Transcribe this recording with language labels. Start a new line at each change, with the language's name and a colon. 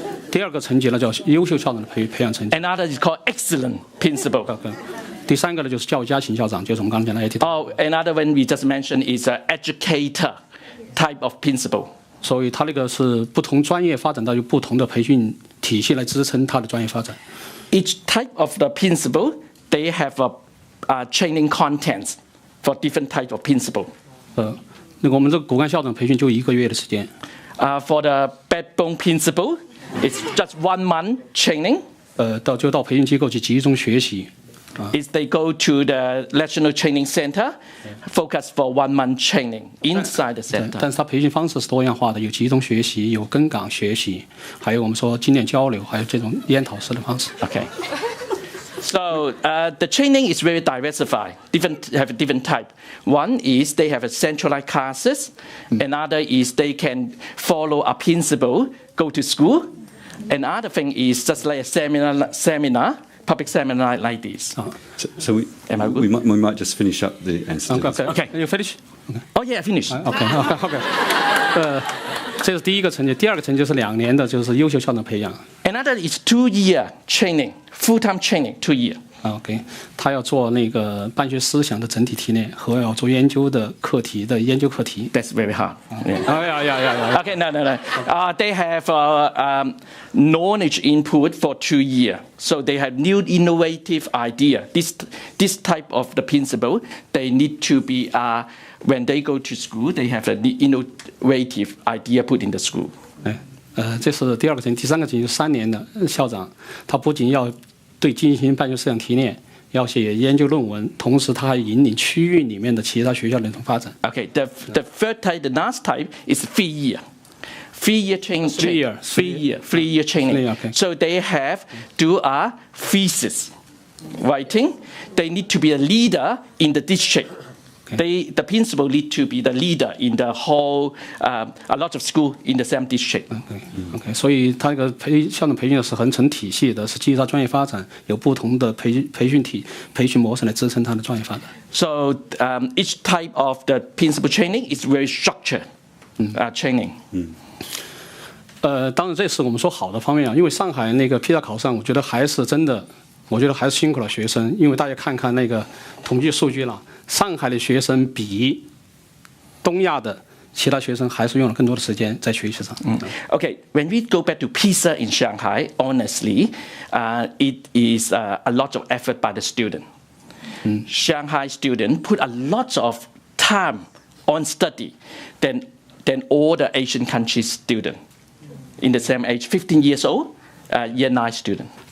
Chinese: 第二个层级呢叫优秀校长的培养层级。
English: Another is called excellent principal.
Chinese: 第3个呢就是教育家型校长，就是我们刚才讲的 AT。
English: Another one we just mentioned is an educator type of principal.
Chinese: 所以它那个是不同专业发展到有不同的培训体系来支撑它的专业发展。
English: Each type of the principal, they have a training contents for different type of principal.
Chinese: 那个我们这个骨干校长培训就1个月的时间。
English: For the backbone principal, it's just 1 month training.
Chinese: 到培训机构去集中学习。
English: Is they go to the national training center, focus for 1 month training inside the center.
Chinese: 但是它培训方式是多样化的，有集中学习，有跟岗学习，还有我们说经验交流，还有这种研讨式的方式。
English: Okay. So the training is very diversified. Have a different type. One is they have a centralized classes. Another is they can follow a principal, go to school. Another thing is just like a seminar, public seminar like this. So we might just finish up the answer. Okay. You finish? Oh yeah, finish. Okay.
Chinese: 这是第1个层级，第2个层级是2年的，就是优秀校长培养。
English: Another is 2-year training, full-time training, 2 year.
Chinese: OK， 他要做那个办学思想的整体提炼和要做研究的课题的研究课题。
English: That's very hard. Yeah. Okay, no. They have knowledge input for 2 years, so they have new innovative idea. This type of the principle, they need to be when they go to school, they have an innovative idea put in the school.
Chinese: 这是第2个层级，第3个层级是3年的校长，他不仅要对进行办学思想提炼，要写研究论文，同时他还引领区域里面的其他学校的一种发展。
English: Okay, the third type, the last type is 3 year. 3-year training. 3-year training. Okay. So they have do a thesis writing. They need to be a leader in the district. The principal need to be the leader in the whole a lot of school in the same district.
Chinese: OK， 所以他这个校长培训是很成体系的，是基于他专业发展，有不同的培训模式来支撑他的专业发展。
English: So each type of the principal training is very structured training.
Chinese: 当然这是我们说好的方面啊，因为上海那个 PISA 考上，我觉得还是真的，我觉得还是辛苦了学生，因为大家看看那个统计数据了，上海的学生比东亚的其他学生还是用了更多的时间在学习上。
English: Okay, when we go back to PISA in Shanghai, honestly, it is a lot of effort by the student. Shanghai student put a lot of time on study than all the Asian countries student in the same age, 15 years old, year 9 student.